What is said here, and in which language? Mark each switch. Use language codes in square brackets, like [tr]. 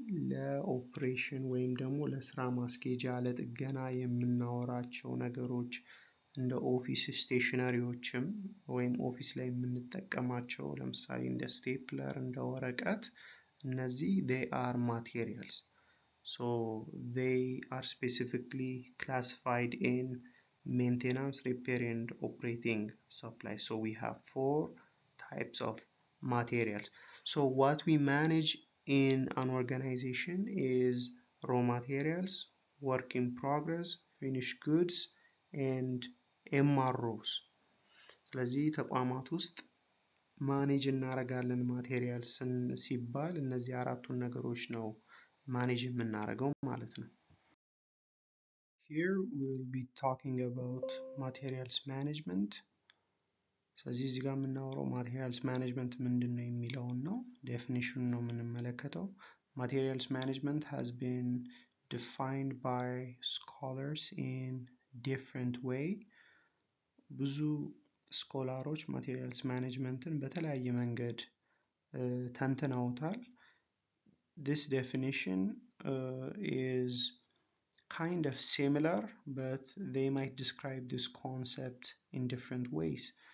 [am] ለኦፕሬሽን ወይም ደግሞ ለስራ ማስኬጃ ለጥገና የምናወራቸው ነገሮች እንደ ኦፊስ ስቴሽነሪዎችም ወይም ኦፊስ ላይ የምንጠቀማቸው ለምሳሌ እንደ ስቴፕለር እንደ ወረቀት እነዚህ [en] they are materials. So they are specifically classified in maintenance, repair and operating supply. So we have 4 types of materials. So what we manage in an organization is raw materials, work in progress, finished goods and MROs. [am] ስለዚህ ተቋማት ውስጥ ማኔጅ እናደርጋለን ማቴሪያልስ ሲባል እነዚህ አራቱን ነገሮች ነው ማኔጅ የምናደርገው ማለት ነው። [en] Here we will be talking about materials management. [am] ስለዚህ እዚህ ጋር የምናወራው ማቴሪያልስ ማኔጅመንት ምንድን ነው የሚለውን ነው። ዴፊኒሽን ነው የምንመለከተው። [en] Materials management has been defined by scholars in different way. [am] ብዙ ስኮላሮች ማቴሪያልስ ማኔጅመንትን በተለያየ መንገድ ተንትነውታል። [en] This definition is kind of similar, but they might describe this concept in different ways.